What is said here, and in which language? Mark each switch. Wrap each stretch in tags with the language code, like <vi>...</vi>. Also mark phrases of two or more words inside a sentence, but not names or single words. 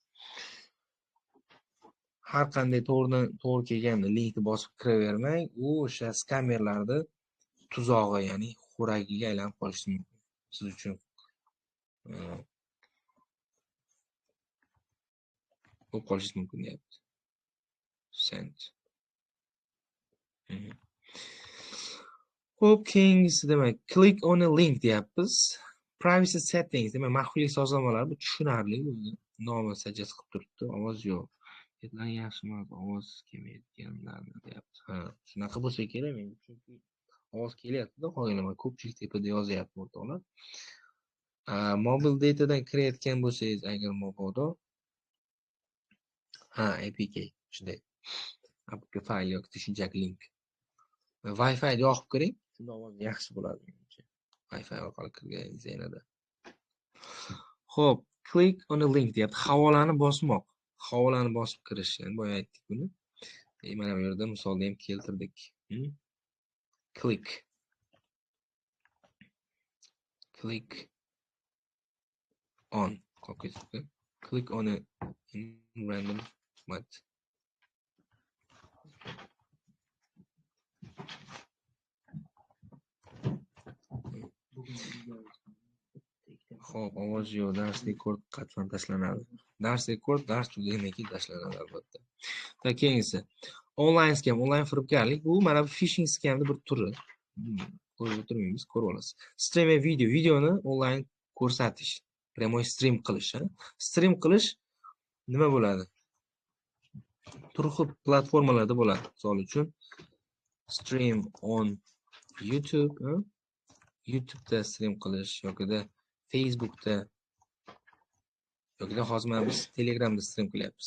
<uz>Har qanday to'g'ri kelgan linkni bosib kiravermang, u o'sha skammerlarni tuzog'i, ya'ni xo'ragiga aylanib qolishi mumkin. Siz uchun bo'lib qolishi mumkin deyapti. Send. Xo'p, keyingisi demak,</uz> <en>click on a link deyapmiz. Privacy settings,</en> <uz>demak, maxfiylik sozlamalar bu tushunarli o'zi. Nomi suggest qilib turibdi, ovoz yo'q. Ketlar yaxshi emas, ovoz kelmayotganlarni deyapti. Ha, shunaqa bo'lsa kerak menga, chunki ovoz kelyapti-da, qolganlar ko'pchilik tepada yozyapti o'rtoqlar. Mobil datadan kirayotgan bo'lsangiz, agar mobodo APK shunday. APK fayl yoki tushunchak link. Wi-Fi yoqib kiring, shunda ovoz yaxshi bo'ladi menimcha. Wi-Fi orqali kirganingiz yanada. Xo'p,</uz> <en>click on a link deyapti.</en> <uz>Havolani bosmoq. Havolani bosib kirish, ya'ni boya aytdik buni. Mana bu yerda misolda ham keltirdik.</uz> <en>Click on. Click on a random what?</en> <uz>Xo'p, ovoz yo'q, dars rekord qatman tashlanadi. Dars rekord, dars tugagandan tashlanadi albatta. Keyingisi.</uz> <en>Online scam,</en> <uz>online firibgarlik. Bu mana bu</uz> <en>phishing scamning</en> <uz>bir turi. Ko'rib o'tirmaymiz, ko'rib olasiz. Stream videoni onlayn ko'rsatish, прямой stream qilish. Stream qilish nima bo'ladi? Turli platformalarda bo'ladi. Misol uchun</uz> <en>stream on YouTube,</en> <uz>YouTube'da stream qilish yokida Facebook'da yokida hozir biz Telegramda stream qilyapmiz.</uz>